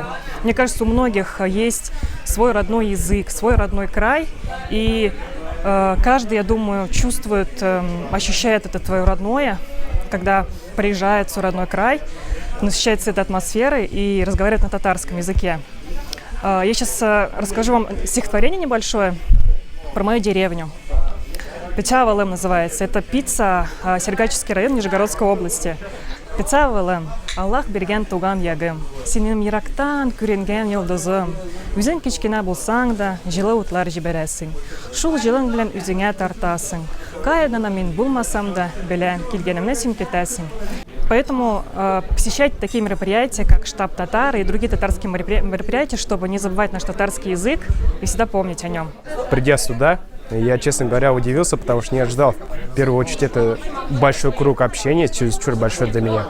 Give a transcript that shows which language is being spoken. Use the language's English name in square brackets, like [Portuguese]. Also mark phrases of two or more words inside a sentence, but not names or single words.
[Russian] Мне кажется, у многих есть свой родной язык, свой родной край, и каждый, я думаю, чувствует, ощущает это твое родное, когда приезжает в свой родной край, насыщается этой атмосферой и разговаривает на татарском языке. Я сейчас расскажу вам стихотворение небольшое про мою деревню. Пиццавалем называется. Это Пицца, Сергачевский район Нижегородской области. [Tatar] Пиццавалем. Аллах берген туган ягым. Синем ерактан күренген йолдызым. Үзең кичкенә булсаң да, җылы утлар җибәрәсең. Шул җылың белән үзеңә тартасың. Кая гына мин булмасам да, белән килгәнемне син көтәсең. [Russian] Поэтому посещать такие мероприятия, как штаб татар и другие татарские мероприятия, чтобы не забывать наш татарский язык и всегда помнить о нем. Придя сюда, я, честно говоря, удивился, потому что не ожидал. В первую очередь, это большой круг общения, чересчур большой для меня.